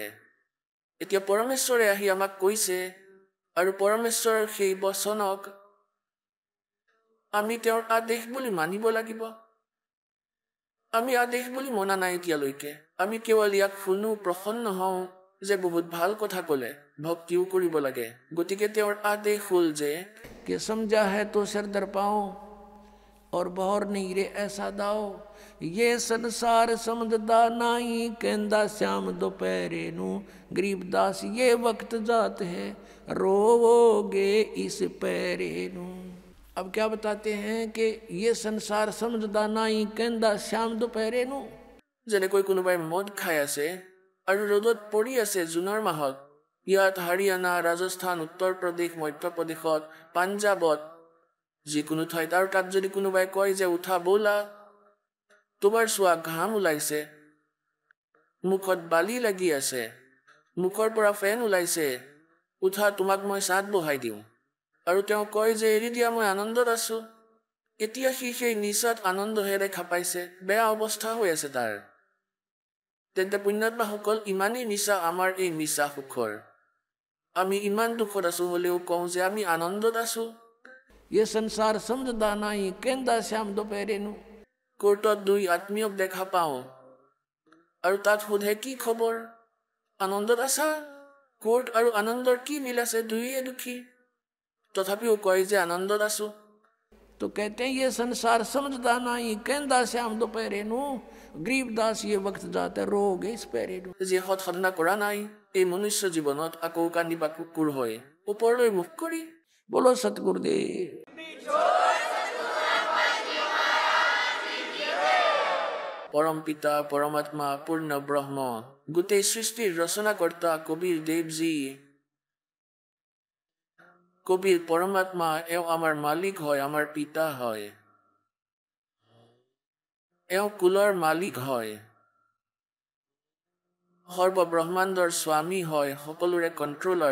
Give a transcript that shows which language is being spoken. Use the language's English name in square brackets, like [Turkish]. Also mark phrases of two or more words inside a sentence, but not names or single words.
[Assamese] এতিয়া পৰমেশ্বৰে আহি আমাক কৈছে, আৰু পৰমেশ্বৰৰ সেই বচনক আমি তেওঁৰ আদেশ বুলি মানিব লাগিব। আমি আদেশ বুলি মনা নাই এতিয়ালৈকে, আমি কেৱল ইয়াক শুনো, প্ৰসন্ন হওঁ যে বহুত ভাল কথা ক'লে, ভক্তিও কৰিব লাগে। গতিকে তেওঁৰ আদেশ হ'ল যে [Hindi] कि समझा है तो सिर दर पाओ और बहर नहीं रे ऐसा दाओ, ये संसार समझदा नाई कहंदा श्याम दोपहरे नू, गरीबदास ये वक्त जात है रोवोगे इस पैरे नू। अब क्या बताते हैं कि ये संसार समझदा नाई कहंदा श्याम दोपहरे नू। [Assamese] যেনেকৈ কোনোবাই মদ খাই আছে আৰু ৰ'দত পৰি আছে জুনৰ মাহত, ইয়াত হাৰিয়ানা, ৰাজস্থান, উত্তৰ প্ৰদেশ, মধ্যপ্ৰদেশত, পাঞ্জাৱত যিকোনো ঠাইত, আৰু তাত যদি কোনোবাই কয় যে উঠা ব'লা, তোমাৰ চোৱা ঘাম ওলাইছে, মুখত বালি লাগি আছে, মুখৰ পৰা ফেন ওলাইছে, উঠা তোমাক মই চাত বহাই দিওঁ, আৰু তেওঁ কয় যে এৰি দিয়া মই আনন্দত আছোঁ, এতিয়া সি সেই নিচাত আনন্দহে দেখা পাইছে, বেয়া অৱস্থা হৈ আছে তাৰ। তেন্তে পুণ্যাত্মাসকল, ইমানেই নিচা আমাৰ এই নিচা সুখৰ। আমি ইমান দুখত আছোঁ হ'লেও কওঁ যে আমি আনন্দত আছোঁ। [Hindi] ये संसार समझदा नहीं कहंदा श्याम दोपहरे नू। [Assamese] কোৰ্টত দুই আত্মীয়ক দেখা পাওঁ আৰু তাত সোধে কি খবৰ, আনন্দত আছা? কোৰ্ট আৰু আনন্দৰ কি মিল আছে, দুয়ে দুখী, তথাপিও কয় যে আনন্দত আছোঁ। [Hindi] तो कहते हैं ये संसार समझदा नहीं कहंदा श्याम दोपहरे नू। गरीबदास ये वक्त जाते रोगे इस पैरे नू। [Assamese] যে সৎ সাধনা কৰা নাই, এই মনুষ্য জীৱনত আকৌ কান্দিবা কুকুৰ হয়, ওপৰলৈ মুখ কৰি। [Hindi] बोलो सतगुरुदेव। [Assamese] পৰম পিতা, পৰমাত্মা, পূৰ্ণ ব্ৰহ্ম, গোটেই সৃষ্টিৰ ৰচনাকৰ্তা কবিৰ দেৱজী, কবিৰ পৰমাত্মা, এওঁ আমাৰ মালিক হয়, আমাৰ পিতা হয়, এওঁ কুলৰ মালিক হয়, সৰ্বব্ৰহ্মাণ্ডৰ স্বামী হয়, সকলোৰে কণ্ট্ৰলাৰ।